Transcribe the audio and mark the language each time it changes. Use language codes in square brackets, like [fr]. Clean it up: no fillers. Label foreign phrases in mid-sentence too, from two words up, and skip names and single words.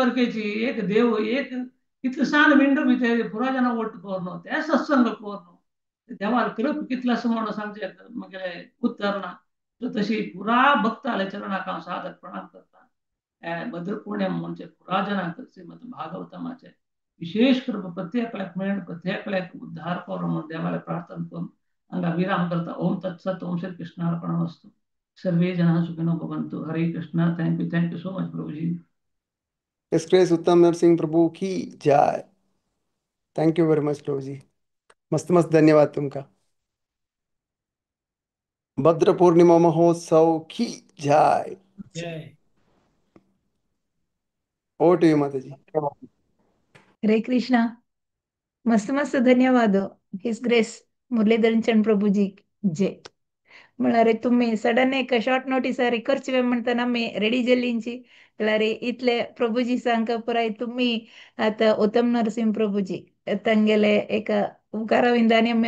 [kok] वरकेची एक देव एक कितले सान विंडो भितर पुरा जाणां वोट कोरनो ते सत्संग कोरनो देवाल कृप कितले आसा म्हणून सांगचे म्हगेले उत्तर ना सो तशी पुरा भक्ताले चरणाक हांव सादर प्रणाम करता भद्र पौर्णिमा म्हणजे पुरा जनांक श्रीमद भागवतमाचे विशेष कृप प्रत्येकाक मेळून प्रत्येकाक उद्धार करो म्हणून देवाले प्रार्थना करून हांगा विराम करता [sa] ओम तत्सत ओम श्री कृष्णार्पणमस्तु सर्वे जनाः सुखिनो भवन्तु [kok] हरे कृष्णा [en] thank you so much [kok] प्रभुजी [en] His Grace [hi] उत्तम नरसिंह प्रभु की जय. [en] thank you very much [kok] प्रभुजी. मस्त मस्त धन्यवाद तुमका. [hi] भद्र पौर्णिमा महोत्सव की जय. जय [en] over to you माताजी. [kok] हरे कृष्णा मस्त मस्त धन्यवाद [en] His Grace [kok] मुरलीधरन चंद प्रभुजी जय म्हळ्यार तुम्ही सडन एक शॉर्ट नोटीसार करचे म्हणटा आमी रेडी जाल्लींची म्हळ्यार इतले प्रभुजी सांग पुराय तुम्ही आता उत्तम नरसिंह प्रभुजी तांगेले एक उपकाराविंदांनी आमी